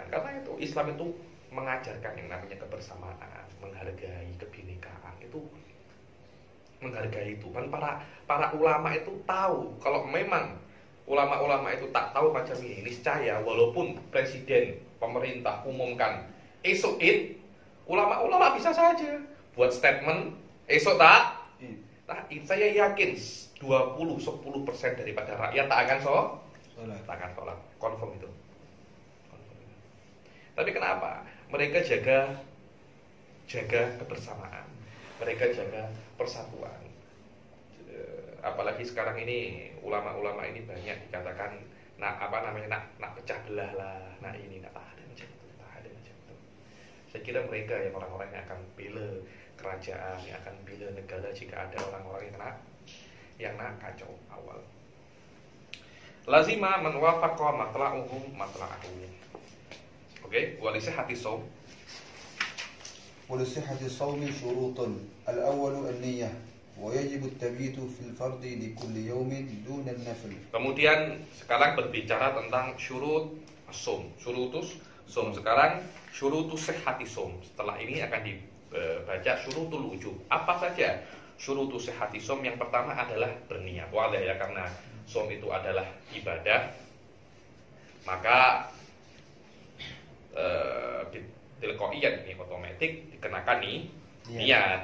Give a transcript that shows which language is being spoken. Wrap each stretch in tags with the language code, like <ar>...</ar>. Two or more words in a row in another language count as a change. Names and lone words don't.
<ms>Karena itu Islam itu mengajarkan yang namanya kebersamaan, menghargai kebinekaan, itu menghargai itu. Kan para ulama itu tahu, kalau memang ulama-ulama itu tak tahu macam ini, niscaya walaupun presiden, pemerintah umumkan esok Id, ulama-ulama bisa saja buat statement esok tak. Nah, saya yakin 10% daripada rakyat tak akan sholat, confirm itu. Tapi kenapa? Mereka jaga kebersamaan, mereka jaga persatuan. Apalagi sekarang ini ulama-ulama ini banyak dikatakan nak pecah belah lah, nak ini, nak ada macam itu. Saya kira mereka yang orang-orang yang akan bela kerajaan, yang akan bela negara jika ada orang-orang yang nak kacau awal.</ms> <ar>لزم من وافق مطلعهم مطلعه. Oke, ولصحة الصوم. ولصحة الصوم شروط الأول النية ويجب التبييت في الفرض لكل يوم دون النفل.</ar> <ms>Kemudian sekarang berbicara tentang</ms> <ar>شروط الصوم. شروط الصوم.</ar> <ms>Sekarang</ms> <ar>شروط صحة الصوم.</ar> <ms>Setelah ini akan dibaca</ms> <ar>شروط الوجوب.</ar> <ms>Apa saja</ms> <ar>شروط صحة الصوم?</ar> <ms>Yang pertama adalah berniat. Wadah ya, karena shaum itu adalah ibadah, maka tilqaiyat ini otomatis dikenakan niat.</ms>